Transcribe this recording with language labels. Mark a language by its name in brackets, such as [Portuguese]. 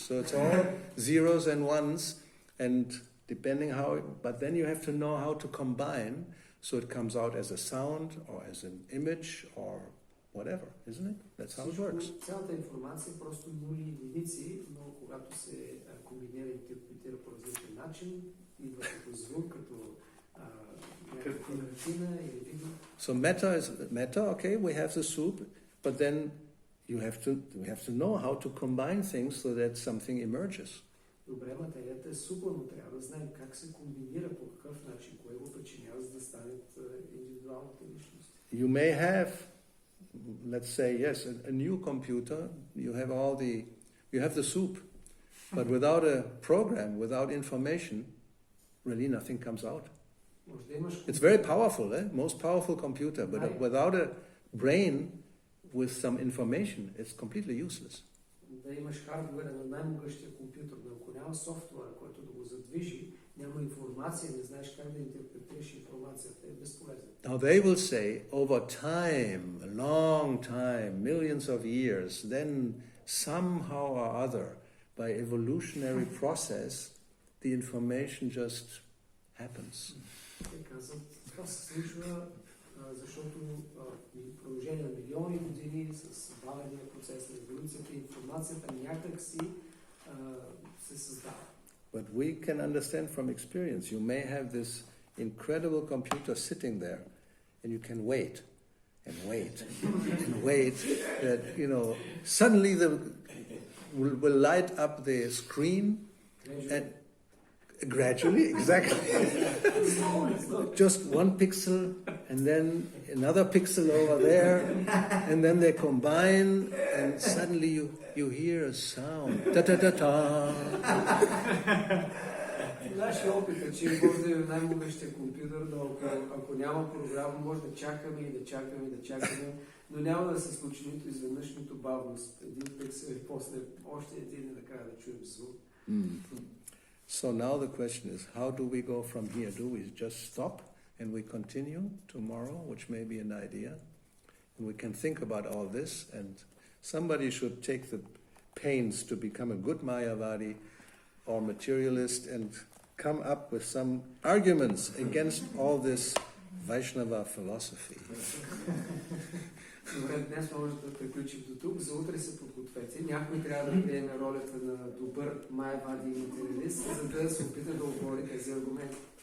[English] So it's all zeros and ones, and depending how. But then you have to know how to combine, so it comes out as a sound or as an image or whatever, isn't it? That's how it works. [Bulgarian] Цялата информация е просто нули и единици, но когато се комбинира и интерпретира по различен начин, идва като звук, като някаква картина или видео. [English] So matter, okay, we have the soup, but then we have to know how to combine things so that something emerges. [Bulgarian] Добре, материята е супа, но трябва да знаем как се комбинира, по какъв начин, кое го причинява, за да станат индивидуалните личности. [English] You may have, let's say, yes, a new computer, you have the soup, but without a program, without information, really nothing comes out. It's very powerful, most powerful computer, but without a brain with some information, it's completely useless. [Bulgarian] Да имаш хардуера на най-могъщия компютър, но ако няма софтуера, който да го задвижи, няма информация, не знаеш как да интерпретираш информацията, е безполезно. [English] Now they will say, over time, a long time, millions of years, then somehow or other, by evolutionary process, the information just happens. [Bulgarian] Те казват, това се случва, защото в продължение на милиони години с бавения процес на еволюцията и информацията някак си се създава. [English] But we can understand from experience. You may have this incredible computer sitting there, and you can wait and wait and wait. That suddenly will light up the screen, and gradually, exactly, just one pixel, and then another pixel over there, and then they combine, and suddenly you hear a sound. Da da da da. [Bulgarian] Нашия опит е, че може да най-могъщия компютър, но ако няма програма, може да чакаме и да чакаме и да чакаме, но няма да се случи нито изведнъж, нито бавност. Един пиксел и после още един и накрая да чуем звук. [English] So now the question is, how do we go from here? Do we just stop and we continue tomorrow, which may be an idea? And we can think about all this, and somebody should take the pains to become a good Mayavadi or materialist and come up with some arguments against all this Vaishnava philosophy. [Bulgarian] Добре, днес може да приключим до тук. За утре се подгответе. Някой трябва да приеме ролята на добър майавади и материалист, за да се опита да отговори тези аргументи.